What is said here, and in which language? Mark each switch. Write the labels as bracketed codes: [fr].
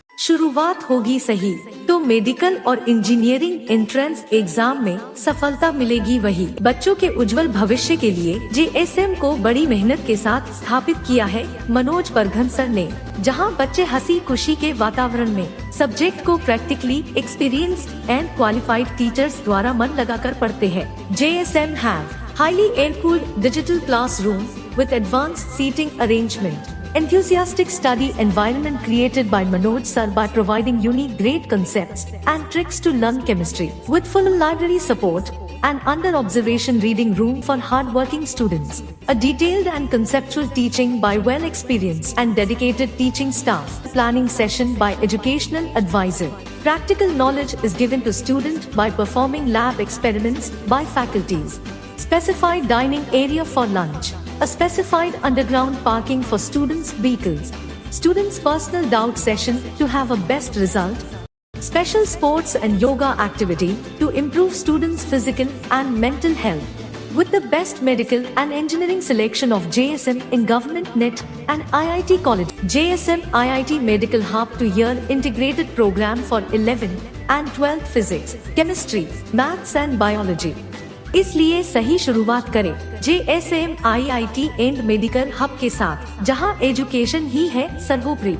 [hi] शुरुआत होगी सही तो मेडिकल और इंजीनियरिंग एंट्रेंस एग्जाम में सफलता मिलेगी वही। बच्चों के उज्जवल भविष्य के लिए JSM को बड़ी मेहनत के साथ स्थापित किया है मनोज परघन सर ने, जहां बच्चे हंसी खुशी के वातावरण में सब्जेक्ट को [en] practically experienced and qualified teachers [hi] द्वारा मन लगाकर पढ़ते हैं। [en] JSM have highly air-cooled digital classroom with advanced seating arrangement. Enthusiastic study environment created by Manoj sir by providing unique great concepts and tricks to learn chemistry. With full library support, and under observation reading room for hard-working students. A detailed and conceptual teaching by well-experienced and dedicated teaching staff. Planning session by educational advisor. Practical knowledge is given to student by performing lab experiments by faculties. Specified dining area for lunch. A specified underground parking for students' vehicles. Students' personal doubt session to have a best result. Special sports and yoga activity to improve students' physical and mental health. With the best medical and engineering selection of JSM in Government NET and IIT College. JSM IIT Medical Hub to Year integrated program for 11th and 12th physics, chemistry, maths and biology. [hi] इसलिए सही शुरुआत करें JSM IIT and medical hub के साथ, जहां education ही है सर्वोपरि।